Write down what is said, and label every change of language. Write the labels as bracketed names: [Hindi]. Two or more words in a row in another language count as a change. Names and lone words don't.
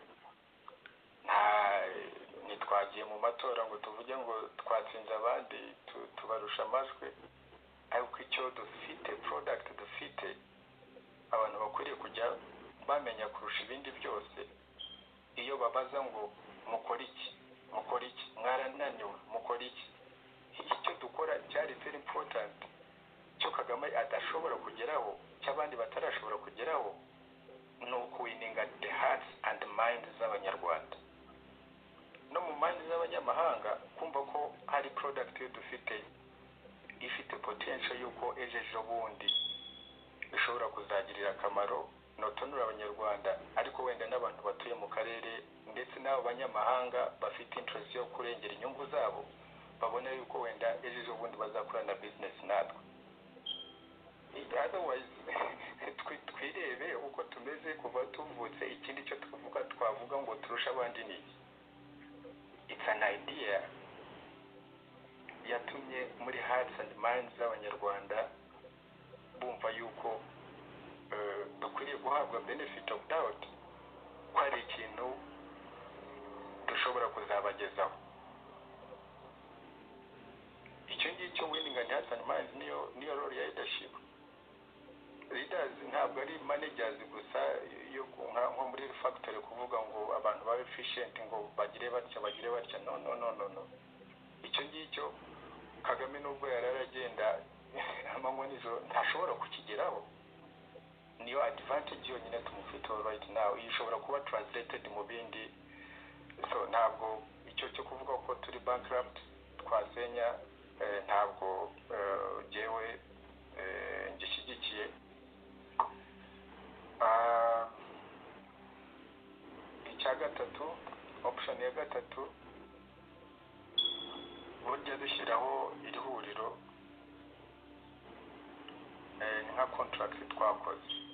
[Kinyarwanda] ntitwagiye mu matora ngo tuvuge ngo twatsinze abandi tubarusha amajwi, ariko icyo dufite product dufite abantu bakwiriye kujya bamenya kurusha ibindi byose. Iyo babaza ngo mukora iki mwarananiwe mukora iki, icyo dukora cyari [English] very important [Kinyarwanda] cyo Kagame adashobora kugeraho cy'abandi batarashobora kugeraho ni ukuwininga [English] the hearts and minds [Kinyarwanda] z'abanyarwanda no mu minds z'abanyamahanga, kumva ko hari product yo dufite ifite potential yuko ejo bundi ishobora kuzagirira akamaro notonura abanyarwanda, ariko wenda n'abantu batuye mu karere ndetse n'abo banyamahanga bafite interest yo kurengera inyungu zabo babona yuko wenda ejo bundi bazakorana business natwe. Otherwise twirebe uko tumeze kuva tuvutse, ikindi cyo twavuga ngo turusha abandi ni [English] it's an idea [Kinyarwanda] yatumye muri [English] hearts and minds [Kinyarwanda] z'abanyarwanda bumva yuko dukwiriye guhabwa [English] benefit of doubt [Kinyarwanda] ko ari ikintu dushobora kuzabagezaho. Icyo ngicyo [English] winning and hearts and minds [Kinyarwanda] niyo role ya leadership. Leaders ntabwo ari managers gusa yo nko muri factory kuvuga ngo abantu babe efficient ngo bagire batya no. Icyo ngicyo Kagame nubwo yararagenda amanywa nijoro ntashobora kukigeraho. Niyo advantage yonyine tumufiteho [English] right now, [Kinyarwanda] ishobora kuba translated mu bindi. So ntabwo icyo cyo kuvuga ko turi bankrupt twasenya ntabwo jewe ngishyigikiye. Icya gatatu, option ya gatatu, burya dushyiraho iri huriro nka contract twakoze.